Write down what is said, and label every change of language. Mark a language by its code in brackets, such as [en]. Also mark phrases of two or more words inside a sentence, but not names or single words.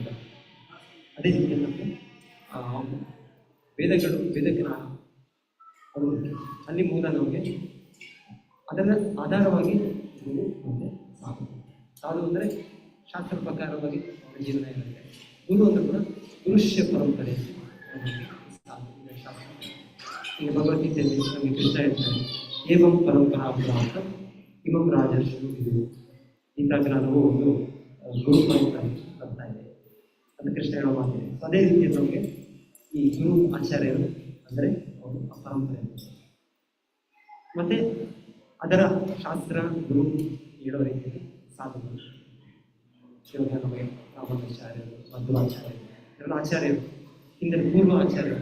[kn] ಅದೇ ರೀತಿ ನಮಗೆ ವೇದಕ್ಕೆ ನಾನು ಅದು ಅಲ್ಲಿ ಮೂಲ ನಮಗೆ ಅದನ್ನು ಆಧಾರವಾಗಿ ಗುರು ಮತ್ತು ಸಾಧು. ಸಾಧು ಅಂದರೆ ಶಾಸ್ತ್ರ ಪ್ರಕಾರವಾಗಿ ಅವರ ಜೀವನ ಇರುತ್ತೆ. ಗುರು ಅಂದರೆ ಕೂಡ ಗುರುಷ್ಯ ಪರಂಪರೆ ಸಾಧು. ಶಾಸ್ತ್ರ ಈಗ ಭಗವದ್ಗೀತೆಯಲ್ಲಿ ನಮಗೆ ಕೃಷ್ಣ ಹೇಳ್ತಾರೆ, [sa] ಏವಂ ಪರಂಪರಾ ಪ್ರಾಪ್ತ ಇಮಂ ರಾಜರ್ಷಿ ಇದು. [kn] ಗೀತಾಜ್ಞಾನವು ಒಂದು ಗುರು ಪರಂಪರೆ ಬರ್ತಾ ಇದೆ ಅಂತ ಕೃಷ್ಣ ಹೇಳೋ ಮಾತಿದೆ. ಅದೇ ರೀತಿ ನಮಗೆ ಈ ಗುರು ಆಚಾರ್ಯರು ಅಂದರೆ ಅವರು ಆ ಪರಂಪರೆ. ಮತ್ತೆ ಅದರ ಶಾಸ್ತ್ರ ಗುರು ಹೇಳೋ ರೀತಿಯಲ್ಲಿ ಸಾಧುಗಳು ಶಿವನ ನಮಗೆ ರಾಮಾಚಾರ್ಯರು, ಮಧ್ವಾಚಾರ್ಯರು, ಎಲ್ಲ ಆಚಾರ್ಯರು, ಹಿಂದಿನ ಪೂರ್ವ ಆಚಾರ್ಯರು.